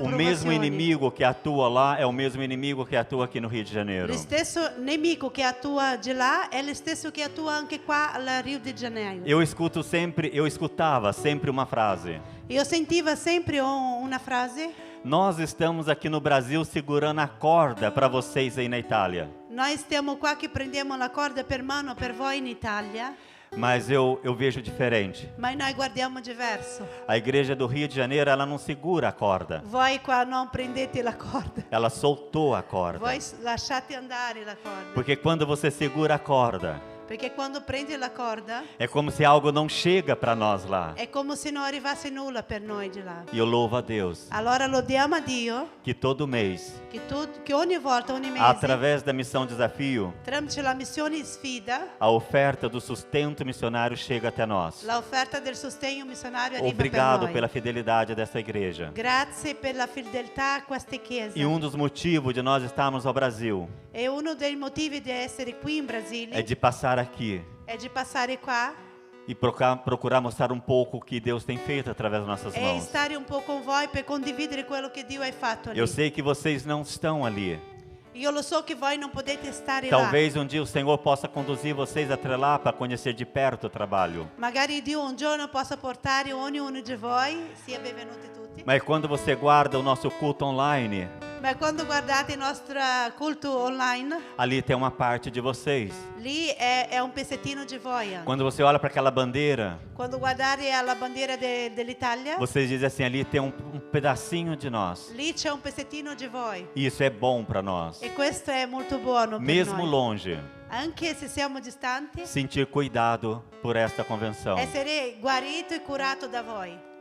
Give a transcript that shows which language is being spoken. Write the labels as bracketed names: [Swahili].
[Portuguese] O mesmo provazione. inimigo que atua lá é o mesmo inimigo que atua aqui no Rio de Janeiro. [Italian] Lo stesso nemico che attua di là è lo stesso che attua anche qua al Rio de Janeiro. [Portuguese] Eu escutava sempre uma frase: [Italian] Io sentivo sempre una frase: [Portuguese] nós estamos aqui no Brasil segurando a corda para vocês aí na Itália. [Italian] noi stiamo qua che prendiamo la corda per mano per voi in Italia, [Portuguese] Mas eu vejo diferente. [Italian] ma noi guardiamo diverso. [Portuguese] A igreja do Rio de Janeiro, ela não segura a corda. [Italian] Voi qua non prendete la corda, [Portuguese] Ela soltou a corda. [Italian] voi lasciate andare la corda. [Portuguese] Porque quando você segura a corda, [Italian] Perché quando prendi la corda [Portuguese] é como se algo não chega para nós lá. [Italian] è come se non arrivasse nulla per noi di là. [Portuguese] E eu louvo a Deus [Italian] Allora lodiamo a Dio [Portuguese] que todo mês, [Italian] che ogni volta, ogni mese, [Portuguese] através da missão Desafio, [Italian] tramite la missione sfida, [Portuguese] a oferta do sustento missionário chega até nós. [Italian] l'offerta del sostegno missionario arriva [Portuguese] Obrigado [Italian] per [Portuguese] pela [Italian] noi. [Portuguese] fidelidade dessa igreja. [Italian] Grazie per la fedeltà a questa chiesa. [Portuguese] E dos motivos de nós estarmos ao Brasil [Italian] E uno dei motivi di essere qui in Brasile [Portuguese] é de passar aqui [Italian] è di passare qua [Portuguese] e procurar mostrar um pouco o que Deus tem feito através das nossas [Italian] e [Portuguese] mãos. [Italian] stare un po' con voi per condividere quello che Dio ha fatto lì. [Portuguese] Eu sei que vocês não estão ali. [Italian] Io lo so che voi non potete stare [Portuguese] Talvez dia o Senhor possa conduzir vocês até lá para conhecer de perto o trabalho. [Italian] là. Magari Dio un giorno possa portare ognuno di voi, sia benvenuti tutti. [Portuguese] Mas quando você guarda o nosso culto online, [Italian] Ma quando guardate il nostro culto online, [Portuguese] ali tem uma parte de vocês. [Italian] lì è un pezzettino di voi. [Portuguese] Quando você olha para aquela bandeira, [Italian] Quando guardate alla bandiera dell'Italia, [Portuguese] vocês dizem assim, ali tem um pedacinho de nós. [Italian] lì c'è un pezzettino di voi. [Portuguese] E isso é bom para nós. [Italian] E questo è molto buono per [Portuguese] Mesmo [Italian] noi. [Portuguese] longe, [Italian] Anche se siamo distanti, [Portuguese] sentir cuidado por esta convenção. [Italian] essere guarito e curato da voi.